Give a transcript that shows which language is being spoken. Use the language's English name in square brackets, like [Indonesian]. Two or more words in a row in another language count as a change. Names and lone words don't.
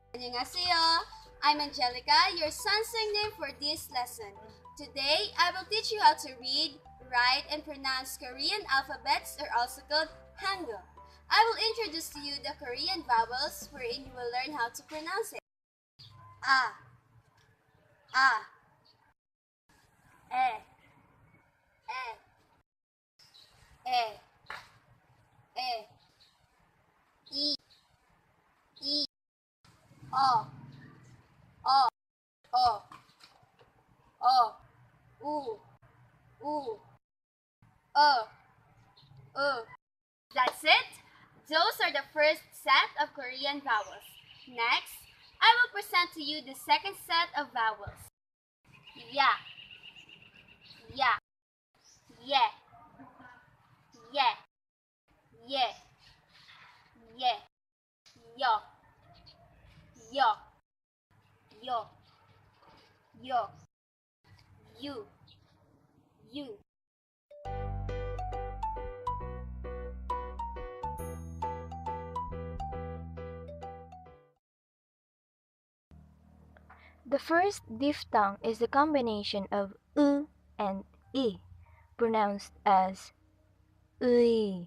[Korean] Annyeonghaseyo! [English] I'm Angelica, your Sansang name for this lesson. Today, I will teach you how to read, write, and pronounce Korean alphabets, or also called Hangul. I will introduce to you the Korean vowels wherein you will learn how to pronounce it. [Korean] A, A, E, E, E, E, I, O, O, O, O, U, U, [English] That's it. Those are the first set of Korean vowels. Next, I will present to you the second set of vowels. [Korean] Ya, ya, ye, ye, ye, ye, yo, yo, yo, yo, you. [English] The first diphthong is the combination of U and I, pronounced as 의.